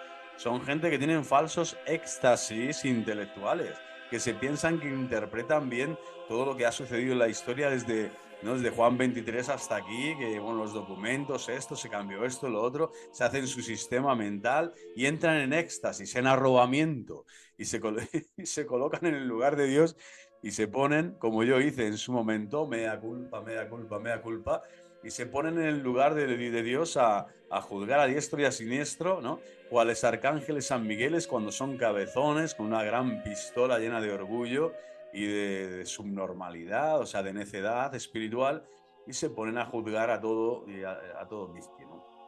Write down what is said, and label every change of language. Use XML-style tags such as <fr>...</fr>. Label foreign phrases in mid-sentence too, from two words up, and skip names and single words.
<es>Son gente que tienen falsos éxtasis intelectuales, que se piensan que interpretan bien todo lo que ha sucedido en la historia desde, ¿no? Desde Juan 23 hasta aquí, que bueno, los documentos, esto, se cambió esto, lo otro, se hacen su sistema mental y entran en éxtasis, en arrobamiento, y se, y se colocan en el lugar de Dios y se ponen, como yo hice en su momento,</es> <la>mea culpa, mea culpa, mea culpa,</la> <es>y se ponen en el lugar de Dios a juzgar a diestro y a siniestro, ¿no? Cuales arcángeles San Migueles cuando son cabezones, con una gran pistola llena de orgullo y de subnormalidad, o sea, de necedad espiritual, y se ponen a juzgar a todo, y a todo Mizki, ¿no?</es>